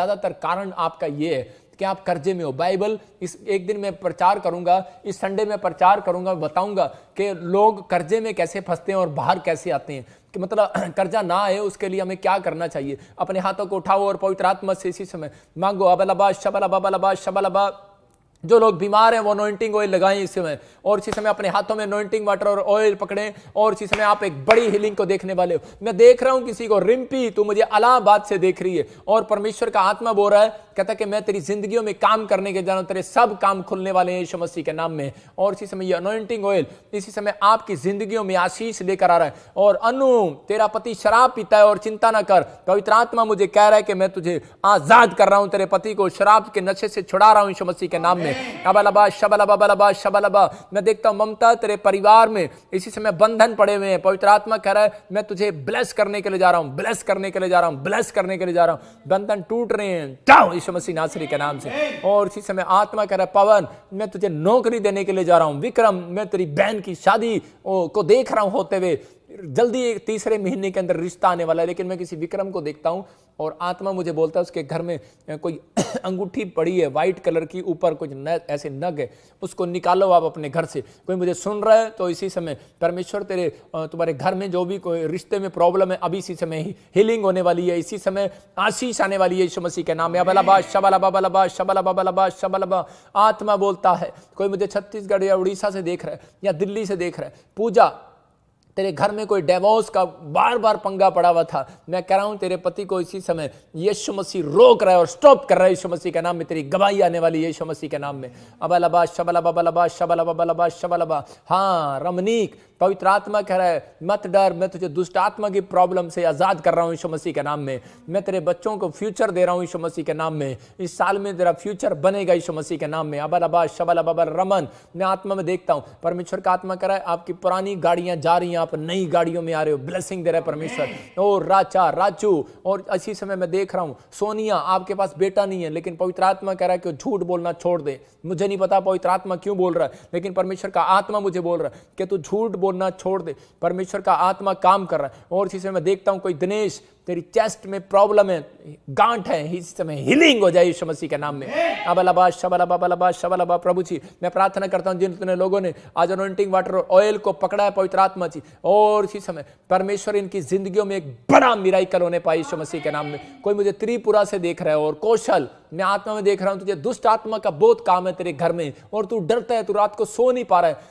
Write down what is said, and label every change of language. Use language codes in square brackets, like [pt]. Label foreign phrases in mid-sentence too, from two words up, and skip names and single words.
[hi] ज्यादातर कारण आपका ये है कि आप कर्जे में हो। बाइबल इस एक दिन मैं प्रचार करूंगा, इस संडे में प्रचार करूंगा, बताऊंगा कि लोग कर्जे में कैसे फंसते हैं और बाहर कैसे आते हैं, कि मतलब कर्जा ना आए उसके लिए हमें क्या करना चाहिए। अपने हाथों को उठाओ और पवित्र आत्मा से इसी समय मांगो। अबलबा शबलबा बलबा शबलबा। जो लोग बीमार हैं वो [en] anointing oil [hi] लगाएं इस समय, और इसी समय अपने हाथों में [en] anointing water [hi] और ऑयल पकड़ें, और इसी समय आप एक बड़ी हीलिंग को देखने वाले हो। मैं देख रहा हूं किसी को, रिम्पी तू मुझे इलाहाबाद से देख रही है, और परमेश्वर का आत्मा बोल रहा है, कहता कि मैं तेरी जिंदगियों में काम करने के जा रहा हूं, तेरे सब काम खुलने वाले हैं यीशु मसीह के नाम में। और इसी समय ये [en] anointing oil [hi] इसी समय आपकी जिंदगियों में आशीष लेकर आ रहा है। और अनु, तेरा पति शराब पीता है और चिंता ना कर, पवित्र आत्मा मुझे कह रहा है कि मैं तुझे आजाद कर रहा हूं, तेरे पति को शराब के नशे से छुड़ा रहा हूं यीशु मसीह के नाम में। अबलबा शबलबा बलबा शबलबा। मैं देखता हूं ममता, तेरे परिवार में इसी समय बंधन पड़े हुए हैं। पवित्र आत्मा कह रहा है मैं तुझे ब्लेस करने के लिए जा रहा हूं, ब्लेस करने के लिए जा रहा हूं, ब्लेस करने के लिए जा रहा हूं। बंधन टूट रहे हैं, जाओ यीशु मसीह नासरी के नाम से। और इसी समय आत्मा कह रहा है पवन, मैं तुझे नौकरी देने के लिए जा रहा हूं। विक्रम, मैं तेरी बहन की शादी को देख रहा हूं होते हुए, जल्दी एक 3रे महीने के अंदर रिश्ता आने वाला है। लेकिन मैं किसी विक्रम को देखता हूं और आत्मा मुझे बोलता है उसके घर में कोई अंगूठी पड़ी है [en] white colour [hi] की, ऊपर कुछ ऐसे नग है, उसको निकालो आप अपने घर से। कोई मुझे सुन रहा है तो इसी समय परमेश्वर तुम्हारे घर में जो भी कोई रिश्ते में प्रॉब्लम है, अभी इसी समय ही हीलिंग होने वाली है, इसी समय आशीष आने वाली है यीशु मसीह के नाम में। अबलबा शबलबा बलबा शबलबा बलबा शबलबा। आत्मा बोलता है, कोई मुझे छत्तीसगढ़ या उड़ीसा से देख रहा है या दिल्ली से देख रहा है, पूजा तेरे घर में कोई डिवोर्स का बार बार पंगा पड़ा हुआ था, मैं कह रहा हूं तेरे पति को इसी समय यीशु मसीह रोक रहा है और स्टॉप कर रहा है यीशु मसीह के नाम में। तेरी गवाही आने वाली है यीशु मसीह के नाम में। अबलबा शबलबा बलबा शबलबा बलबा शबलबा। हाँ रमनीक, पवित्र आत्मा कह रहा है मत डर, मैं तुझे दुष्ट आत्मा की प्रॉब्लम से आजाद कर रहा हूं यीशु मसीह के नाम में। मैं तेरे बच्चों को फ्यूचर दे रहा हूं यीशु मसीह के नाम में। इस साल में तेरा फ्यूचर बनेगा यीशु मसीह के नाम में। अबलबा शबलबा रमन, मैं आत्मा में देखता हूं, परमेश्वर का आत्मा कह रहा है आपकी पुरानी गाड़ियां जा रही हैं आप नई गाड़ियों में आ रहे हो, ब्लेसिंग दे रहा है परमेश्वर। ओ राचा, राजू, और इसी समय मैं देख रहा हूं सोनिया, आपके पास बेटा नहीं है, लेकिन पवित्र आत्मा कह रहा है कि झूठ बोलना छोड़ दे। मुझे नहीं पता पवित्र आत्मा क्यों बोल रहा है, लेकिन परमेश्वर का आत्मा मुझे बोल रहा है कि तू झूठ बोलना छोड़ दे। परमेश्वर का आत्मा काम कर रहा है। और इसी समय मैं देखता हूं कोई दिनेश, तेरी चेस्ट में प्रॉब्लम है, गांठ है, इस समय हीलिंग हो जाए यीशु मसीह के नाम में। अबलबा शबलबा बलबा शबलबा। प्रभु जी मैं प्रार्थना करता हूं जिन लोगों ने आज [en] anointing water [hi] और ऑयल को पकड़ा है पवित्र आत्मा जी, और इसी समय परमेश्वर इनकी जिंदगियों में एक बड़ा मिराकल होने पाए यीशु मसीह के नाम में। कोई मुझे त्रिपुरा से देख रहा है, और कौशल मैं आत्मा में देख रहा हूं तुझे दुष्ट आत्मा का बहुत काम है तेरे घर में, और तू डरता है, तू रात को सो नहीं पा रहा है।